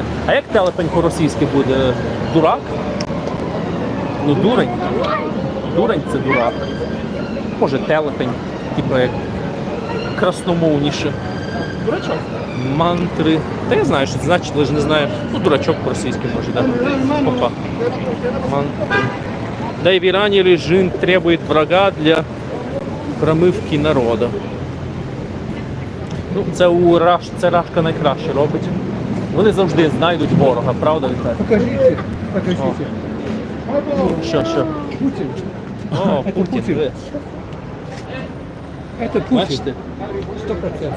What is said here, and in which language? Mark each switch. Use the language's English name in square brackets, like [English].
[Ukrainian] А як телепень по-російськи буде? Дурак? Дурень. Дурень – це дурак. Може телепень, як красномовніше. Дурачок. Мантри. Та я знаю, що це значить, але ж не знаю. Дурачок по-російськи може, так. Опа. Мантри. [Russian] Да и в Иране режим требует врага для промивки народу. [Ukrainian] Це Рашка найкраще робить. Вони завжди знайдуть ворога, правда, Віталій? [Russian] Покажите. [Ukrainian] Що? [Russian] Путин. [Ukrainian] О, Путін. [Russian] Это Путин. [Ukrainian] Бачите? 100%.